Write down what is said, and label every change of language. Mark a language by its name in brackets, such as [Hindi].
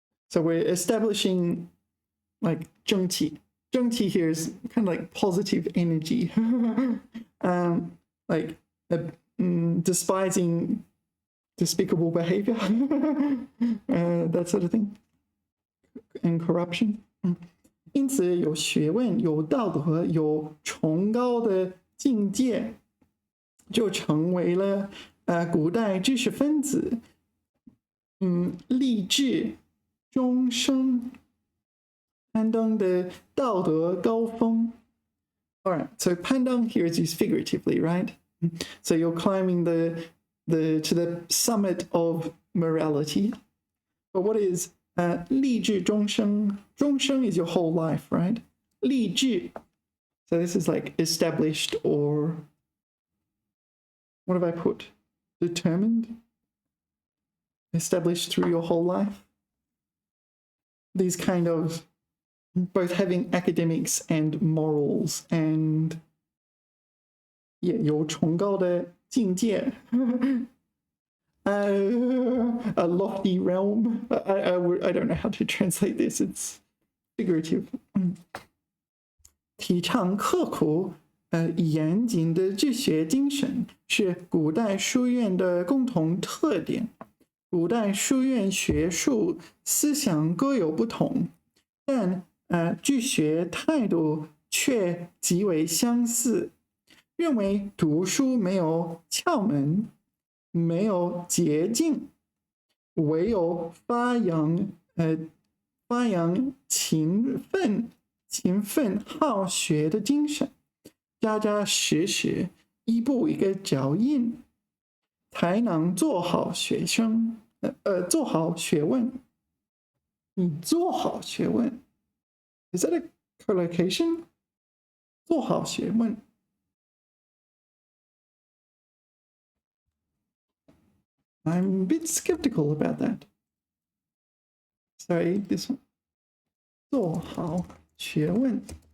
[English] So we're establishing like 正气. 正气 here is kind of like positive energy, like despising despicable behavior, that sort of thing, and corruption. [Chinese] 因此有学问、有道德、有崇高的境界，就成为了古代知识分子，立志终生攀登的道德高峰。 [English] All right, so 攀登 here is used figuratively, right? So you're climbing to the summit of morality. But what is [Chinese] 立志终生? [English] 终生 is your whole life, right? [Chinese] 立志. [English] So this is like established, or what have I put? Determined? Established through your whole life? These kind of both having academics and morals and your [Chinese] 崇高的境界 [English] a lofty realm. I don't know how to translate this. It's figurative. [Chinese] 提倡刻苦严谨的治学精神是古代书院的共同特点。古代书院学术思想各有不同，但治学态度却极为相似，认为读书没有窍门，没有捷径，唯有发扬勤奋好学的精神，扎扎实实，一步一个脚印，才能做好学生，做好学问。你做好学问 [English] ，is that a collocation? [Chinese] 做好学问。 [English] I'm a bit skeptical about that. Sorry, this one. [Chinese] 做好学问。